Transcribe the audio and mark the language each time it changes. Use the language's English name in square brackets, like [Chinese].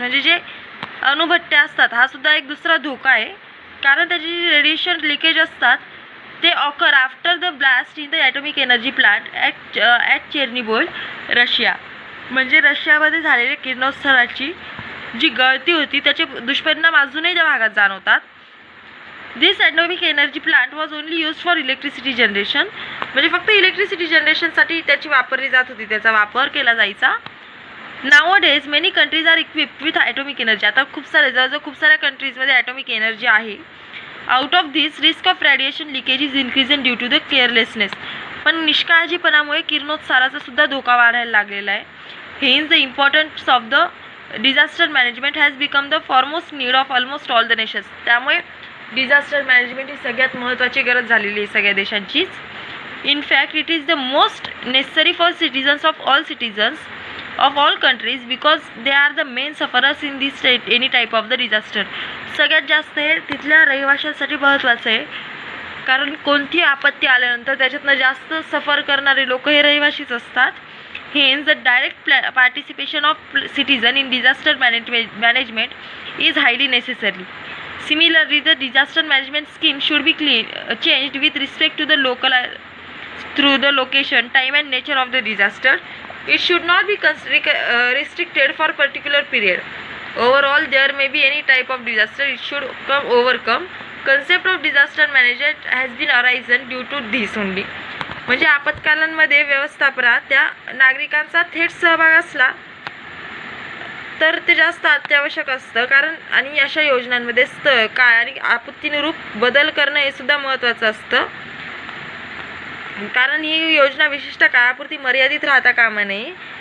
[Marathi] म्हणजे जे अणुभट्ट्या असतात हा सुद्धा एक दुसरा धोका आहे, कारण त्याची जी रेडिएशन लिकेज असतात ते [English] Occur after the blast in the atomic energy plant at Chernobyl, Russia. [Marathi] म्हणजे रशियामध्ये झालेल्या किरणोत्सर्गाची जी गळती होती त्याचे दुष्परिणाम अजूनही त्या भागात जाणवतात. [English] This atomic energy plant was only use for electricity generation. [Marathi] म्हणजे फक्त इलेक्ट्रिसिटी जनरेशनसाठी त्याची वापरली जात होती, त्याचा वापर केला जायचा. [English] Nowadays many countries are equipped with atomic energy. [Marathi] आता खूप साऱ्या कंट्रीजमध्ये ॲटॉमिक एनर्जी आहे. [English] Out of this risk of radiation leakage is increasing due to the carelessness. [Marathi] पण निष्काळजीपणामुळे किरणोत्साराचा सुद्धा धोका वाढायला लागलेला आहे. [English] Hence the importance of the disaster management has become the foremost need of almost all the nations. [Marathi] त्यामुळे disaster management ही सगळ्यात महत्त्वाची गरज झालेली आहे सगळ्या देशांचीच. [English] In fact it is the most necessary for citizens of all countries because they are the main sufferers in this any type of the disaster. [Marathi] सगळ्यात जास्त हे तिथल्या रहिवाशांसाठी महत्त्वाचं आहे, कारण कोणती आपत्ती आल्यानंतर त्याच्यातनं जास्त सफर करणारे लोक हे रहिवाशीच असतात. [English] Hence, the direct participation of citizen in disaster management is highly necessary. Similarly, the disaster management scheme should be changed with respect to the through the location, time and nature of the disaster. It should not be restricted for particular period. Overall, there may be any type of disaster, it should overcome. Concept of disaster management has been arisen due to this only. [Marathi] म्हणजे आपत्कालांमध्ये व्यवस्थापनात त्या नागरिकांचा थेट सहभाग असला तर ते जास्त अत्यावश्यक असतं. कारण आणि अशा योजनांमध्ये स्थळ, काळ आणि आपत्तीनुरूप बदल करणं हे सुद्धा महत्त्वाचं असतं. कारण ही योजना विशिष्ट काळापुरती मर्यादित राहता कामा नये.